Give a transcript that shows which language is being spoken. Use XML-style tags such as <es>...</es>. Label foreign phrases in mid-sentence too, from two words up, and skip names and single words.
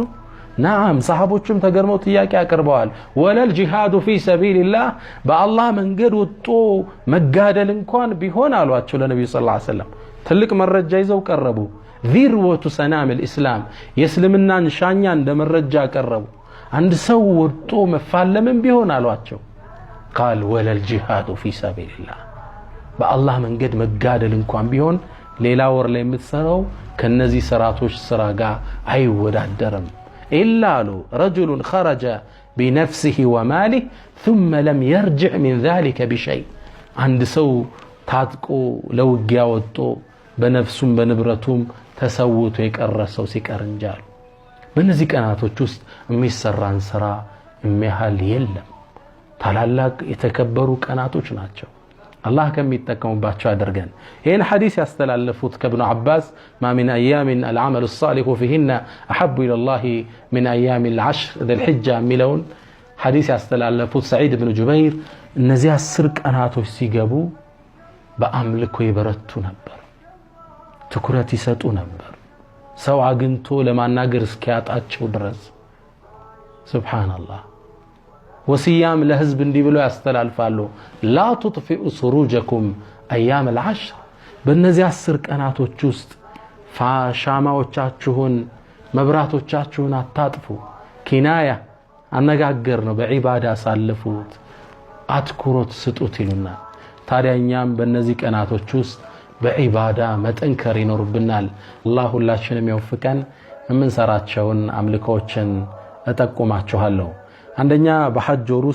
<am>ናም ሰሃቦቹም ተገርመው ጥያቄ አቀርበዋል።</am> <ar>ولا الجهاد في سبيل الله</ar> <am>በአላህ መንገድ ወጥቶ መጋደል እንኳን ቢሆን አሏቸው ለነብዩ</am> <ar>صلى الله عليه وسلم።</ar> <am>ትልቅ መረጃ ይዘው ቀረቡ።</am> <ar>ذروة سنام الإسلام</ar> <am>የእስልምናን ሻኛ እንደ መረጃ ቀረቡ። አንድ ሰው ወጥቶ መፋለምን ቢሆን አሏቸው قال</am> <ar>ولا الجهاد في سبيل الله</ar> <am>በአላህ መንገድ መጋደል እንኳን ቢሆን ሌላ ወር ላይ የምትሰራው ከነዚህ ስራቶች ስራ ጋር አይወዳደርም። إلا</am> <ar>رجل خرج بنفسه وماله ثم لم يرجع من ذلك بشيء عند سو</ar> <am>ታጥቆ ለውጊያ ወጥቶ በነፍሱም በንብረቱም ተሰውቶ የቀረሰው ሲቀር እንጃል። በእነዚህ ቀናቶች ውስጥ የሚሰራን ስራ የሚያህል የለም። ታላላቅ የተከበሩ ቀናቶች ናቸው። አላህ ከሚጠቀሙባቸው ያደርገን። ይህን ሐዲስ ያስተላለፉት ከኢብኑ አባስ</am> <ar>ما من ايام العمل الصالح فيهن احب الى الله من ايام العشر ذي الحجه</ar> <am>ሚለውን ሐዲስ ያስተላለፉት ሰዒድ ኢብኑ ጁበይር እነዚህ 10 ቀናቶች ሲገቡ በአምልኮ ይበረቱ ነበር፣ ትኩረት ይሰጡ ነበር፣ ሰው አግንቶ ለማናገር እስኪያጣቸው ድረስ። ሱብሃንአላህ። ወሲያም ለህዝብ እንዲህ ብለው ያስተላልፋሉ</am> <ar>لا تطفئ سروجكم أيام العشر</ar> <am>በእነዚህ 10 ቀናቶች ውስጥ ሻማዎቻችሁን መብራቶቻችሁን አታጥፉ። ኪናያ አነጋገር ነው፣ በዒባዳ ሳልፉት አትኩሮት ስጡት ይሉና ታዲያኛም በእነዚህ ቀናቶች ውስጥ በዒባዳ መጠንከር ይኖርብናል። አላህ ሁላችንም ይወፍቀን። የምንሰራቸውን አምልኮችን እጠቁማችኋለሁ። አንደኛ በሐጅ ወር</am>